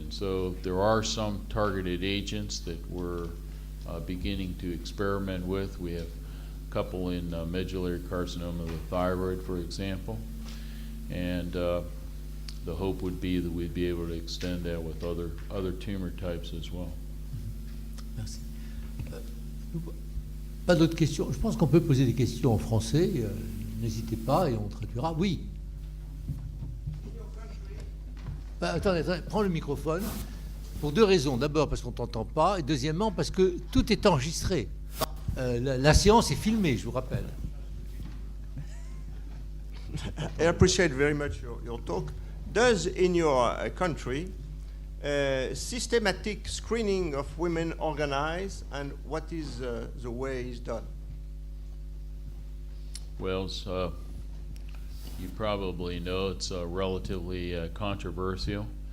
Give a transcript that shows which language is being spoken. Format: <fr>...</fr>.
<en>And so there are some targeted agents that we're beginning to experiment with. We have a couple in medullary carcinoma of the thyroid, for example, and the hope would be that we'd be able to extend that with other tumor types as well.</en> <fr>Merci. Pas d'autres questions? Je pense qu'on peut poser des questions en français. N'hésitez pas et on traduira. Oui. Attendez, prends le microphone. Pour deux raisons. D'abord parce qu'on ne t'entend pas, et deuxièmement parce que tout est enregistré. La séance est filmée, je vous rappelle.</fr> <en>I appreciate very much your talk. Does in your country systematic screening of women organized, and what is the way it's done? Well, you probably know it's relatively controversial.</en>